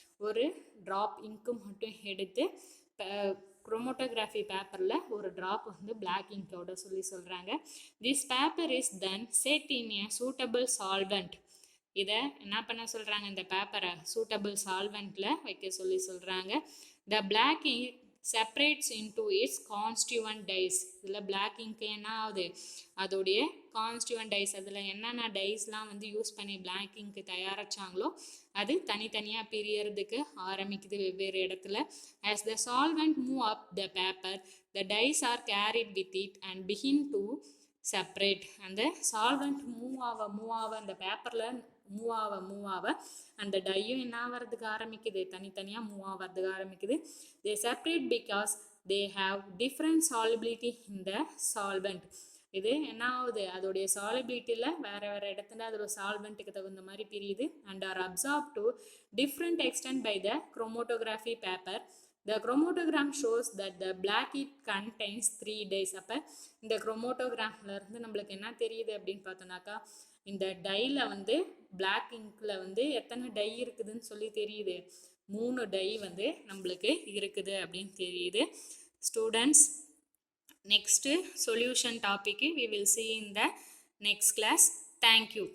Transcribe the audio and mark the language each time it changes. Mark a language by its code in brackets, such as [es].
[ta] ஒரு drop ink மட்டும் எடுத்து குரோமோட்டோகிராஃபி பேப்பரில் ஒரு ட்ராப் வந்து பிளாக் இங்கோட சொல்கிறாங்க. [en] This paper is then set in a suitable solvent. [ta] இதை என்ன பண்ண சொல்கிறாங்க, இந்த பேப்பரை சூட்டபிள் சால்வெண்ட்டில் வைக்க சொல்கிறாங்க. [en] The black ink separates into its constituent dyes. [ta] இதில் பிளாக் இங்க்கு என்ன ஆகுது, அதோடைய கான்ஸ்டியூவன்ட் டைஸ், அதில் என்னென்ன டைஸ்லாம் வந்து யூஸ் பண்ணி பிளாக் இங்க்கு தயாரிச்சாங்களோ அது தனித்தனியாக பிரியறதுக்கு ஆரம்பிக்குது வெவ்வேறு இடத்துல. [en] as the solvent move up the paper, the dyes are carried with it and begin to separate. [ta] அந்த சால்வெண்ட் மூவ் ஆக அந்த பேப்பரில் மூவ் ஆக அந்த டையும் என்ன ஆகிறதுக்கு ஆரம்பிக்குது, தனித்தனியாக மூவ் ஆகிறதுக்கு ஆரம்பிக்குது. [en] they separate because they have different solubility in the solvent. [ta] இது என்ன ஆகுது, அதோடைய சாலிபிலிட்டியில் வேறு இடத்துல அதோட சால்வெண்ட்டுக்கு தகுந்த மாதிரி பிரியுது. [en] and are absorbed to different extent by the chromatography paper. The chromatogram shows that the black ink contains 3 dyes. [ta] அப்போ இந்த குரோமோட்டோகிராஃப்ல இருந்து நம்மளுக்கு என்ன தெரியுது அப்படின்னு பார்த்தோம்னாக்கா, இந்த டைல வந்து பிளாக் இங்க்ல வந்து எத்தனை டை இருக்குதுன்னு சொல்லி தெரியுது. 3 டை வந்து நம்மளுக்கு இருக்குது அப்படின்னு தெரியுது. [en] Students, next solution topic we will see in the next class. Thank you.